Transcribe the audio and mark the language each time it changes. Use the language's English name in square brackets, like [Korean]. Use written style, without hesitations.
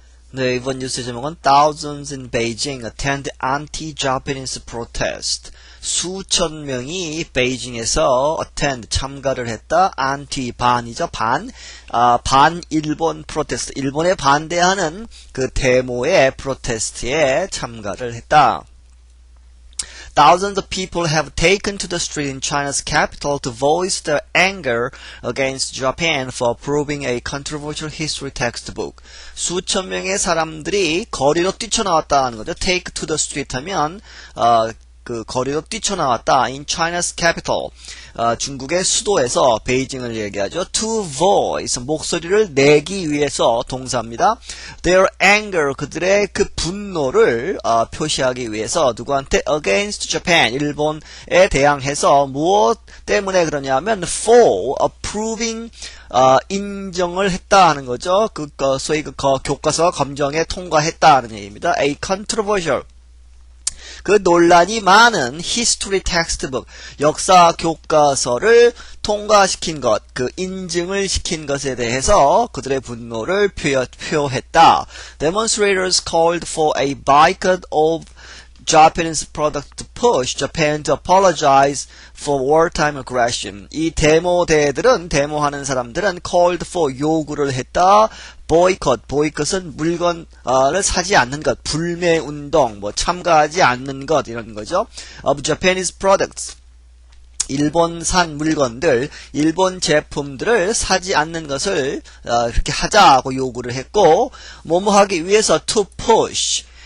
[Korean] 네, 이번 뉴스 제목은 [English] Thousands in Beijing attend anti-Japanese protest. [Korean] 수천 명이 베이징에서 attend 참가를 했다. anti 반이죠. 반 일본 프로테스트. 일본에 반대하는 그 데모의 프로테스트에 참가를 했다. [English] Thousands of people have taken to the street in China's capital to voice their anger against Japan for approving a controversial history textbook. [Korean] 수천 명의 사람들이 거리로 뛰쳐나왔다는 거죠. [English] Take to the street [Korean] 하면 그 거리로 뛰쳐나왔다. [English] In China's capital. [Korean] 중국의 수도에서 베이징을 얘기하죠. [English] To voice. [Korean] 목소리를 내기 위해서 동사입니다. [English] Their anger. [Korean] 그들의 그 분노를 표시하기 위해서 누구한테? [English] Against Japan. [Korean] 일본에 대항해서 무엇 때문에 그러냐면 [English] for approving [Korean] 인정을 했다 하는 거죠. 소위 교과서 검정에 통과했다 는 얘기입니다. [English] A controversial. [Korean] 그 논란이 많은 [English] history textbook, [Korean] 역사 교과서를 통과시킨 것, 그 인증을 시킨 것에 대해서 그들의 분노를 표했다. [English] Demonstrators called for a boycott of Japanese product to push Japan to apologize for wartime aggression. [Korean] 이 데모하는 사람들은 [English] called for [Korean] 요구를 했다. boycott은 물건을 사지 않는 것, 불매 운동, 참가하지 않는 것 이런 거죠. [English] of Japanese products. [Korean] 일본산 물건들, 일본 제품들을 사지 않는 것을 그렇게 하자고 요구를 했고, 뭐뭐 하기 위해서 [English] to push.